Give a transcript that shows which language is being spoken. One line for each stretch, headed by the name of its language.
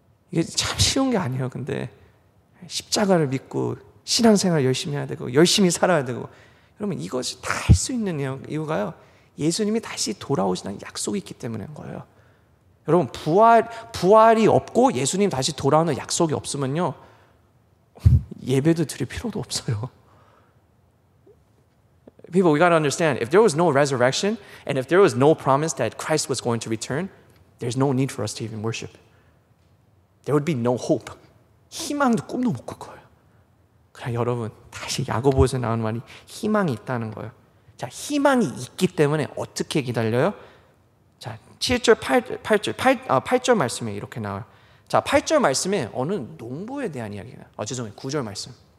Korean: 이게 참 쉬운 게 아니에요. 근데 십자가를 믿고 신앙생활 열심히 해야 되고 열심히 살아야 되고 여러분 이것이 다 할 수 있는 이유가요. 예수님이 다시 돌아오신다는 약속이 있기 때문인 거예요. 여러분 부활이 없고 예수님 다시 돌아오는 약속이 없으면요 예배도 드릴 필요도 없어요.
English: People, we got to understand, if there was no resurrection and if there was no promise that Christ was going to return, there's no need for us to even worship. There would be no hope.
Korean: 희망도 꿈도 못 꿀 거예요. 그러나 여러분, 다시 야고보에서 나오는 말이 희망이 있다는 거예요. 자, 희망이 있기 때문에 어떻게 기다려요? 자, 7절, 8절 말씀에 이렇게 나와요. 자, 8절 말씀에 어느 농부에 대한 이야기가 죄송해요. 9절 말씀.